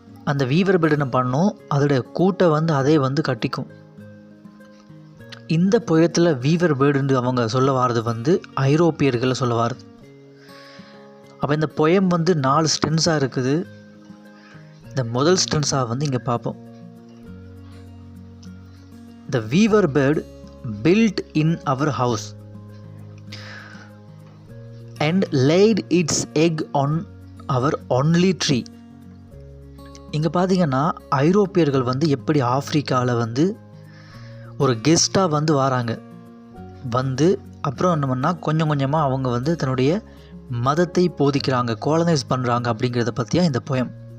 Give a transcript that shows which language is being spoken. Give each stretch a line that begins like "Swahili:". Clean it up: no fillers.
Tamil: அந்த viewer bird என்ன பண்ணும், அதோடைய கூட்டை வந்து அதே வந்து கட்டிக்கும். இந்த பொயத்தில் வீவர் பேர்டுன்னு அவங்க சொல்ல வாரது வந்து ஐரோப்பியர்களை சொல்ல வாரது. அப்போ இந்த பொயம் வந்து 4 ஸ்டென்ஸாக இருக்குது. இந்த முதல் ஸ்டென்ஸாக வந்து இங்கே பார்ப்போம்.
English: The weaver bird built in our house and laid its egg on our only tree.
Tamil: இங்கே பார்த்தீங்கன்னா ஐரோப்பியர்கள் வந்து எப்படி ஆப்பிரிக்காவில் வந்து ஒரு கெஸ்ட்டாக வந்து வராங்க. வந்து அப்புறம் என்ன பண்ணால் கொஞ்சம் கொஞ்சமாக அவங்க வந்து தன்னுடைய மதத்தை போதிக்கிறாங்க, கோலனைஸ் பண்ணுறாங்க அப்படிங்கிறத பற்றியா இந்த பொயம்.